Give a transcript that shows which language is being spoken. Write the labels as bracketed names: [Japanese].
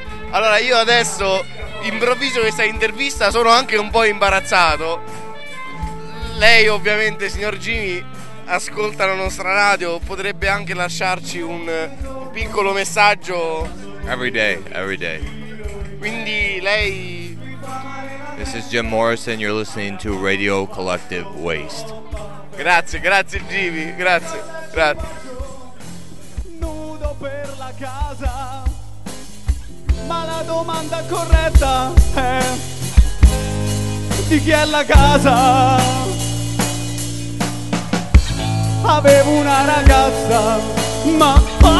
[Italian] Allora, io adesso improvviso questa intervista sono anche un po' imbarazzato. Lei ovviamente, signor Jimmy, ascolta la nostra radio, potrebbe anche lasciarci un piccolo messaggio. [English] Every day. [Italian] Quindi lei... [English] This is Jim Morrison, you're listening to Radio Collective Waste. [Italian] Grazie Jimmy, grazie. Nudo per la casa, ma la domanda corretta è: di chi è la casa? Avevo una ragazza, ma...